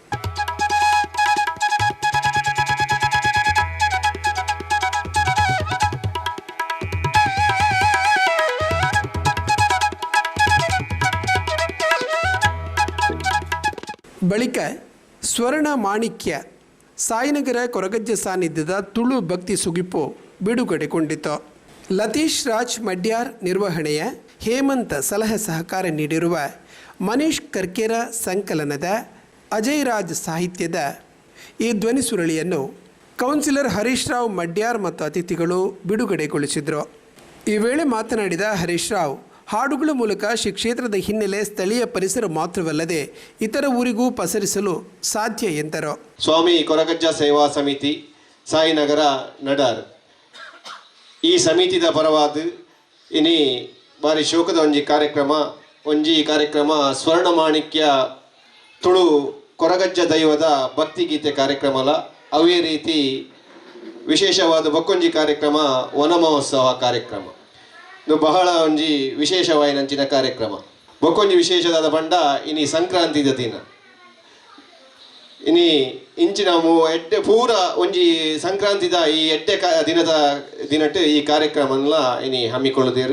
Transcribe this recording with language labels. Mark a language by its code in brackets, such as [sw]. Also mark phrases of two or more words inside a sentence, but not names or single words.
[kn] ಬಳಿಕ ಸ್ವರ್ಣ ಮಾಣಿಕ್ಯ ಸಾಯಿನಗರ ಕೊರಗಜ್ಜ ಸಾನ್ನಿಧ್ಯದ ತುಳು ಭಕ್ತಿ ಸುಗಿಪು ಬಿಡುಗಡೆಗೊಂಡಿತು. ಲತೀಶ್ ರಾಜ್ ಮಡ್ಯಾರ್ ನಿರ್ವಹಣೆಯ ಹೇಮಂತ್ ಸಲಹೆ ಸಹಕಾರ ನೀಡಿರುವ ಮನೀಶ್ ಕರ್ಕೇರ ಸಂಕಲನದ ಅಜಯ್ ರಾಜ್ ಸಾಹಿತ್ಯದ ಈ ಧ್ವನಿಸುರಳಿಯನ್ನು ಕೌನ್ಸಿಲರ್ ಹರೀಶ್ ರಾವ್ ಮಡ್ಯಾರ್ ಮತ್ತು ಅತಿಥಿಗಳು ಬಿಡುಗಡೆಗೊಳಿಸಿದರು. ಈ ವೇಳೆ ಮಾತನಾಡಿದ ಹರೀಶ್ ರಾವ್, ಹಾಡುಗಳ ಮೂಲಕ ಶ್ರೀ ಕ್ಷೇತ್ರದ ಹಿನ್ನೆಲೆ ಸ್ಥಳೀಯ ಪರಿಸರ ಮಾತ್ರವಲ್ಲದೆ ಇತರ ಊರಿಗೂ ಪಸರಿಸಲು ಸಾಧ್ಯ ಎಂದರು. [tcy] ಸ್ವಾಮಿ ಕೊರಗಜ್ಜ ಸೇವಾ ಸಮಿತಿ ಸಾಯಿನಗರ ನಡಾರ್ ಈ ಸಮಿತಿದ ಪರವಾದ ಇನಿ ಬಾರಿ ಶೋಕದ ಒಂಜಿ ಕಾರ್ಯಕ್ರಮ ಸ್ವರ್ಣ ಮಾಣಿಕ್ಯ ತುಳು ಕೊರಗಜ್ಜ ದೈವದ ಭಕ್ತಿಗೀತೆ ಕಾರ್ಯಕ್ರಮಲ ಅವೇ ರೀತಿ ವಿಶೇಷವಾದ ಬಕ್ಕೊಂಜಿ ಕಾರ್ಯಕ್ರಮ ವನ ಮಹೋತ್ಸವ ಕಾರ್ಯಕ್ರಮ ಬಹಳ ಒಂಜಿ ವಿಶೇಷವಾಯಿನಂಚಿನ ಕಾರ್ಯಕ್ರಮ ಬೊಕೊಂಜಿ ವಿಶೇಷದಾದ ಪಂಡ ಇನಿ ಸಂಕ್ರಾಂತಿದ ದಿನ ಇನಿ ಇಂಚಿನ ಎಡ್ಡೆ ಪೂರ ಒಂಜಿ ಸಂಕ್ರಾಂತಿದ ಈ ಎಡ್ಡೆ ದಿನಟ್ಟು ಈ ಕಾರ್ಯಕ್ರಮನ ಇನಿ ಹಮ್ಮಿಕೊಳ್ಳುದೇರು.